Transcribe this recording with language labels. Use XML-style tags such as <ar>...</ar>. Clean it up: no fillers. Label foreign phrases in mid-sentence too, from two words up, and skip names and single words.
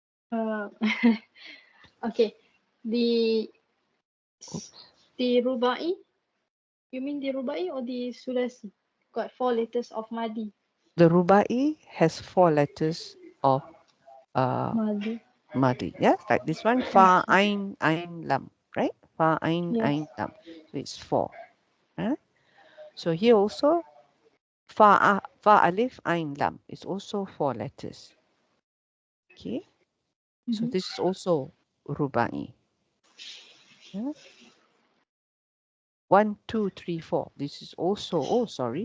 <en>Uh, okay. The Oops. the rubai. You mean the rubai or the sulasi? Got 4 letters of madi. The rubai has 4 letters of Madi. madi. Yeah, like this one. Fa, Okay. ain, lam. Right? Fa, Yes. ain, lam. So it's 4. Right? So here also, fa alif, ain, lam. It's also 4 letters. Okay. So Mm-hmm. this is also rubai. Yeah. 1, 2, 3, 4. This is also, oh, sorry.</en>